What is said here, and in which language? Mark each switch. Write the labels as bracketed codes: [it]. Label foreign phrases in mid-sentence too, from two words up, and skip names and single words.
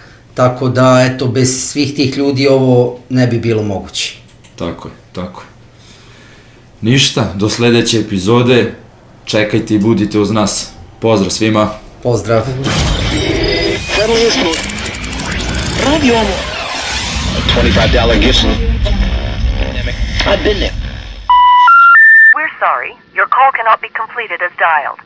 [sr] Tako da, eto, bez svih tih ljudi ovo ne bi bilo moguće. Tako je. Ništa, do sledeće epizode, čekajte i budite uz nas. Pozdrav svima. Pozdrav. Radio Ono. [en] $25 gift. I've been there. We're sorry. Your call cannot be completed as dialed.